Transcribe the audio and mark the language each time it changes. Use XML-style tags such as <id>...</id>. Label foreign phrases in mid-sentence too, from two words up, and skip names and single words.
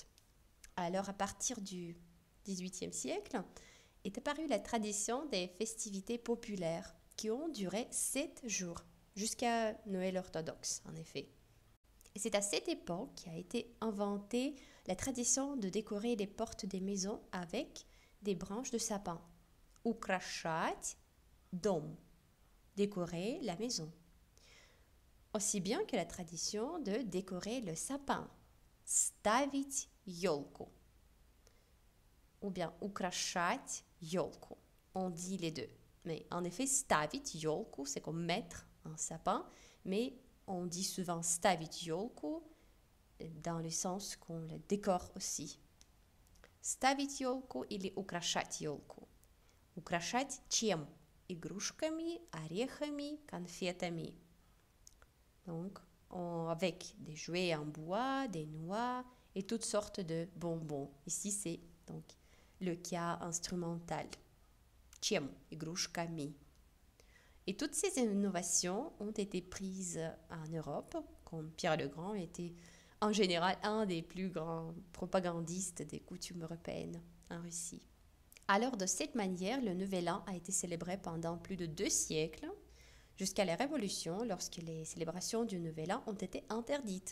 <fr>Alors, à partir du XVIIIe siècle, est apparue la tradition des festivités populaires qui ont duré 7 jours, jusqu'à Noël orthodoxe, en effet. Et c'est à cette époque qu'a été inventée la tradition de décorer les portes des maisons avec des branches de sapin.</fr> <ru>Украшать дом.</ru> <fr>Décorer la maison. Aussi bien que la tradition de décorer le sapin.</fr> <ru>Ставить елку.</ru> <fr>Ou bien</fr> <ru>украшать елку.</ru> <fr>On dit les deux. Mais en effet,</fr> <ru>ставить елку,</ru> <fr>c'est comme mettre un sapin, mais on dit souvent</fr> <ru>ставить елку</ru> <fr>dans le sens qu'on le décore aussi.</fr> <ru>Ставить елку или украшать елку. Украшать чем? Игрушками, орехами, конфетами.</ru> <fr>Donc, avec des jouets en bois, des noix et toutes sortes de bonbons. Ici, c'est donc le cas instrumental.</fr> <ru>Чем? Игрушками.</ru> <fr>Et toutes ces innovations ont été prises en Europe, comme Pierre le Grand était en général un des plus grands propagandistes des coutumes européennes en Russie. Alors, de cette manière, le Nouvel An a été célébré pendant plus de 2 siècles, jusqu'à la Révolution, lorsque les célébrations du Nouvel An ont été interdites.</fr>